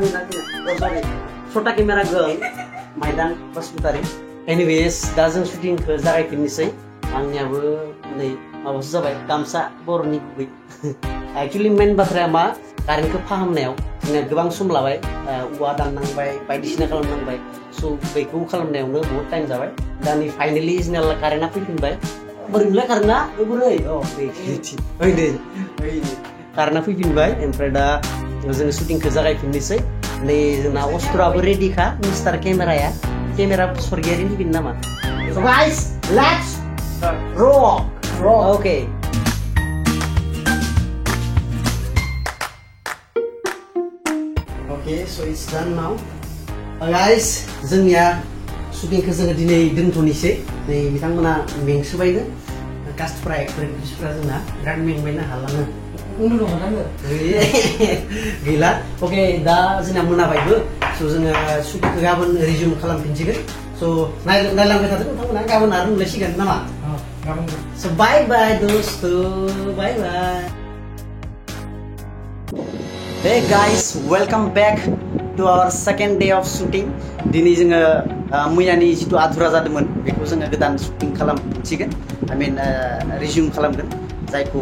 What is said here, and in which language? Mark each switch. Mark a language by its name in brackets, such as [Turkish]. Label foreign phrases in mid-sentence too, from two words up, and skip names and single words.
[Bodo] सरि छोटा [English] camera girl [Bodo] माइदां बसुमतारी एनिवेज दा जों शुटिंखौ जागायफिननोसै आंनियाबो नै माबासो जाबाय गामसा बर'नि गुबै [English] actually main [Bodo] बाथ्राया मा कारेन्टखौ फाहामनायाव जोंना गोबां सम लाबाय औवा दाननांबाय बायदिसिना खालामनांबाय स' बेखौ खालामनायावनो बहुत टाइम जाबाय दा नै फाइनेलि जोंना कारेन्टआ फैफिनबाय बोरैलाय कारेन्टआ बोरै कारेन्टआ फैफिनबाय ओमफ्राय दा जों शुटिंखौ जागायफिननोसै नै जोंना अस्त्रआबो रेडिखा मिस्टार केमेराया केमेरा सरगियारि फैगोन नामा [English] So guys, let's rock. Okay. Okay, so it's done now. Guys, [Bodo] जोंनिया शुटिंखौ जोङो दिनै दोनथ'नोसै नै बिथांमोना मेंसोबायनो कास्टफोरा एक्ट्रेसफोरा जोंना बिराद मेंबायनो हालाङो गैला ओके दा जोंना मोनाबायबो स' जोङो शुटिंखौ गाबोन रिजुम खालामफिनसिगोन स' नायलांबाय थादों नोंथांमोना गाबोन आरो नुलायसिगोन नामा स' [English] bye bye [Bodo] दोस्त [English] bye bye Hey guys, welcome back to our second day of shooting. [Bodo] दिनै जोङो मैयानि जितु आधुरा जादोंमोन बेखौ जोङो गोदान शुटिं खालामफिनसिगोन [English] I mean [Bodo] रिजुम खालामगोन जायखौ